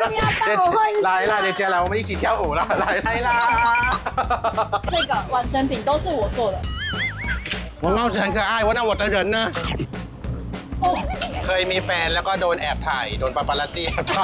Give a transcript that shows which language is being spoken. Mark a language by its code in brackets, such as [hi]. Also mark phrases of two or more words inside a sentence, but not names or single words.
[zh] 你要帮我换衣服。来啦，姐姐来，我们一起跳舞啦！来啦！这个完成品都是我做的。我猫子很可爱，那我的人呢？ [th] เคยมีแฟนแล้วก็โดนแอบถ่ายโดนปาปารัสซี่แอบถ่าย